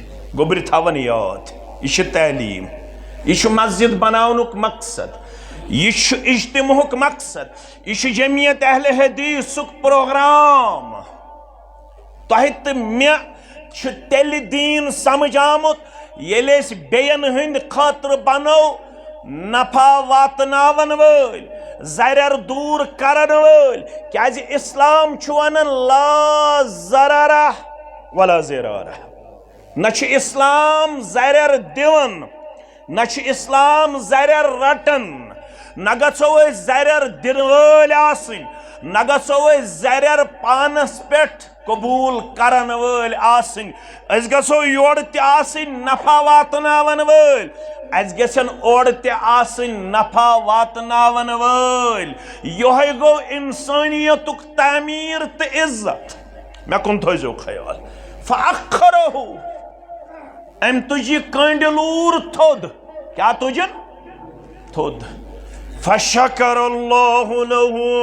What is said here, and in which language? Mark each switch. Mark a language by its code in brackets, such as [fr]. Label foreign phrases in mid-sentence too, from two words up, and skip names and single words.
[ks] گوبر تھاون یاد یہ تعلیم یہ مسجد بناونک مقصد یہ اجتماعک مقصد یہ جمعیت اہل حدیثک پروگرام تہ تو مے تیل دین سمجھ آمت یل اس بین ہند خاطر بنو نفع واتناون ول زرر دور کرن ول کیاز اسلام ونان [ar] لا ضرر ولا ضرار [ks] نہ اسلام زرر دیون نہ اسلام زرر رٹن نہ گژھو أسۍ زرر دن ول آسن نہ گژھو أسۍ زرر پانس پٮ۪ٹھ قبول کرن ول آسن أسۍ گژھو یور تہِ آسن نفع واتناون ول اس گژھن اور تہِ آسن نفع واتناون ول یہے گو انسانیتک تعمیر تہٕ عزت مےٚ کُن تھٲیزیو خیال فأخره ام تجی کنڈلور تھود کیا تجن تھود [ar] فشکر اللہ له